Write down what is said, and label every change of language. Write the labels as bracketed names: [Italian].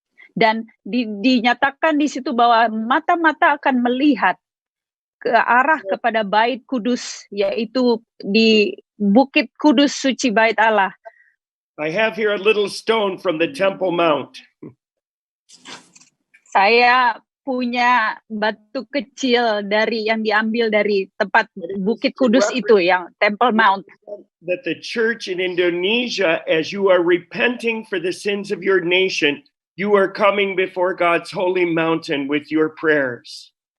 [Indonesian] Dan dinyatakan di situ bahwa mata-mata akan melihat ke arah kepada Bait Kudus, yaitu di Bukit Kudus Suci Bait Allah. [English] I have here a little stone from the Temple Mount. [Indonesian] Saya punya batu kecil yang diambil dari tempat Bukit Kudus itu, yang Temple Mount. [English] That the church in Indonesia, as you are repenting for the sins of your nation, you are coming before God's holy mountain with your prayers.